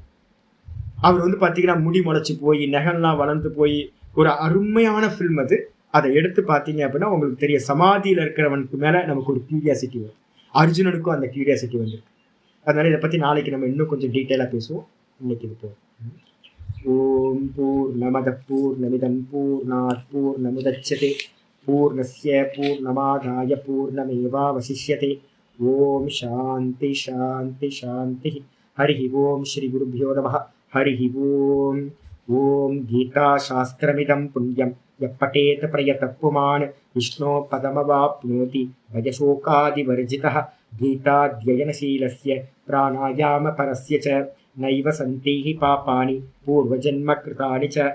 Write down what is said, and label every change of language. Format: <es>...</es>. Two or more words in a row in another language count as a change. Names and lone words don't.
<ta>அவர் வந்து பாத்தீங்கன்னா முடி முளைச்சு போய் நெகம்லாம் வளர்ந்து போய் ஒரு அருமையான ஃபில்ம் அது. அதை எடுத்து பார்த்தீங்க அப்படின்னா உங்களுக்கு தெரிய, சமாதியில் இருக்கிறவனுக்கு மேல நமக்கு ஒரு கியூரியாசிட்டி வரும். அர்ஜுனனுக்கும் அந்த கியூரியாசிட்டி வந்து. அதனால இதை பத்தி நாளைக்கு நம்ம இன்னும் கொஞ்சம் டீட்டெயிலாக பேசுவோம். இன்னைக்கு இது போகும்.</ta> <sa>ओम् पूर्णमद पूर्णमिदम् पूर्णात् पूर्णमुदच्यते पूर्णस्य पूर्णमादाय पूर्णमेवावशिष्यते. ओम् शान्ति शान्ति शान्ति. हरि ओम् श्री गुरुभ्यो नमः. हरि ओम्. ओम् गीता शास्त्रमिदं पुण्यं यः पठेत् प्रयतः पुमान् विष्णोः पदमवाप्नोति भयशोकादिवर्जितः. गीताध्ययनशीलस्य प्राणायामपरस्य च नैव सन्तीह पापानि पूर्वजन्मकृतानि च.</sa>